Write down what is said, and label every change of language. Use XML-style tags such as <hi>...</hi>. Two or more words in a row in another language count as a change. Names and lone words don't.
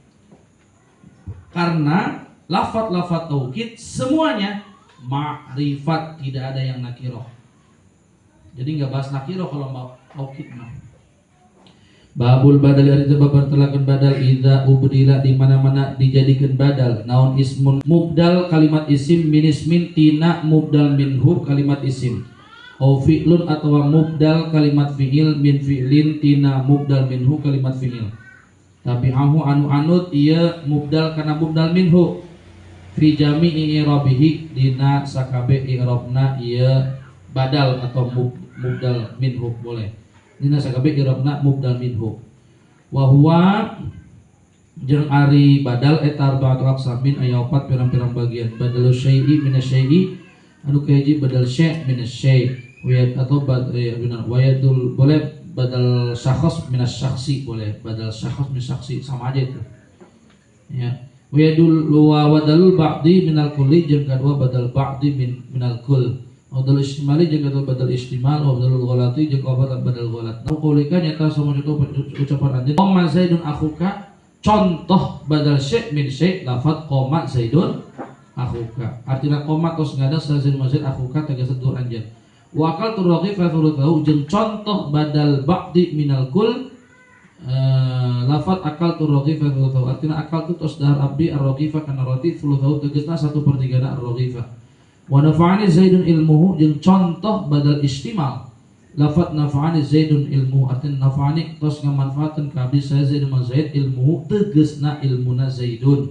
<id>Karena lafaz taukid semuanya ma'rifat, tidak ada yang nakiro. Jadi nggak bahas nakiro kalau mau taukid mah.</id> <ar>Babul badal,</ar> <id>ada bab bertelakan badal</id> <ar>idza ubdila,</ar> <id>di mana-mana dijadikan badal.</id> <su>Naon</su> <ar>ismun mubdal</ar> <su>kalimat isim</su> <ar>min ismin</ar> <su>tina</su> <ar>mubdal minhu</ar> <su>kalimat isim. Au fi'lun atau mubdal kalimat fi'il</su> <ar>min fi'lin</ar> <su>tina</su> <ar>mubdal minhu</ar> <su>kalimat fi'il. Tabi'ahu anu anut iya mubdal kana</su> <ar>mubdal minhu. fi jami'i i'rabihi</ar> <su>dina sakabe i'rabna ieu badal atau</su> <ar>mubdal minhu</ar> <su>boleh. Dina sakabe i'rabna</su> <ar>mubdal minhu.</ar> <su>Wa huwa jeung ari badal eta</su> <ar>arba'atu aqsamin</ar> <su>aya 4 pirang-pirang bagian.</su> <ar>Badalus syai'i minasyai'i</ar> <su>anu kahiji badal syai' minasyai' atau benar wayadul boleh badal syakhs minasyakhsi boleh.</su> <id>Badal syakhs minasyakhsi sama aja itu. Ya.</id> <ar>Wadalul ba'di minal kulli</ar> <su>jeung kadua</su> <ar>badal ba'di minal kull.</ar> <su>Badal istimali jeung kadua badal istimal, badalul ghalati jeung kadua badal ghalat. Nah qaulika nyata sama itu ucapan anjeun</su> <ar>qoma zaidun akhuka,</ar> <su>contoh badal syai' min syai' lafaz</su> <ar>qoma zaidun akhuka.</ar> <su>Artinya qoma tos ngada zaid mazid akhuka tegasna dur anjeun.</su> <ar>Wa akal turaqi fa thuluthu</ar> <su>jeung contoh</su> <ar>badal ba'di minal kull</ar> <su>lafaz akal tu raghifa thuluthahu artinya akal tu tos dahar abdi ar-raghifa kana roti thuluthahu tegasna 1/3 ar-raghifa.</su> <ar>Wa nafa'ani zaidun ilmuhu</ar> <su>jeung contoh badal istimal lafaz</su> <ar>nafa'ani zaidun ilmuhu</ar> <su>artinya nafa'ani tos ngamanfaatkeun ka abdi saya zaid man zaid ilmuhu tegasna ilmuna zaidun.</su>